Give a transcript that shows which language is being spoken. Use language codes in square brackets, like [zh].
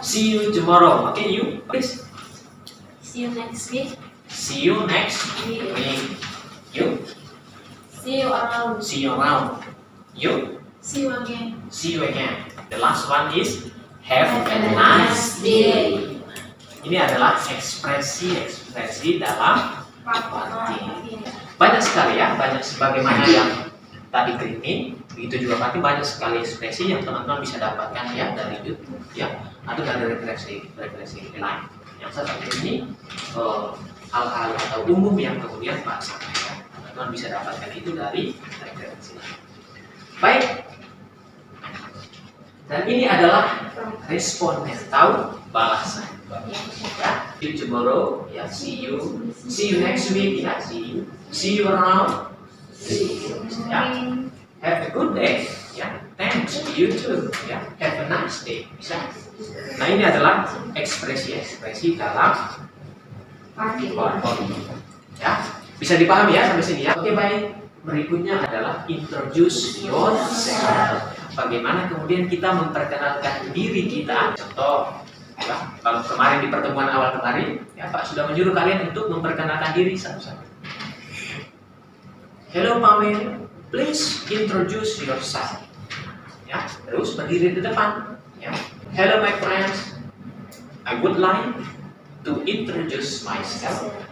[en] See you tomorrow. Okay, you, please. See you next week. See you next week. You. See you around. See you around. You. See you again. See you again. The last one is have a nice day. [id] Ini adalah ekspresi dalam parting. Banyak sekali ya, banyak sebagaimana yang tadi greeting, begitu juga parting, banyak sekali ekspresi yang teman-teman bisa dapatkan ya dari YouTube, ya, atau dari referensi lain. Yang saya sampaikan ini hal-hal atau umum yang kemudian Pak sampaikan, teman-teman bisa dapatkan itu dari referensi lain. Baik. Dan ini adalah responnya, tahu balasan. [en] Ya, see you tomorrow, ya, see you next week, ya, see you around, ya, have a good day, ya. Thanks, you too. Ya, have a nice day. Bisa. [id] Nah, ini adalah ekspresi dalam PowerPoint. Ya, bisa dipahami ya sampai sini ya. Oke, baik. Berikutnya adalah introduce yourself. Bagaimana kemudian kita memperkenalkan diri kita. Contoh, ya, kalau kemarin di pertemuan awal kemarin, ya Pak sudah menyuruh kalian untuk memperkenalkan diri satu-satu. [en] Hello Pamela, please introduce yourself. [id] Ya, terus berdiri di depan. [en] Ya. Hello my friends, I would like to introduce myself.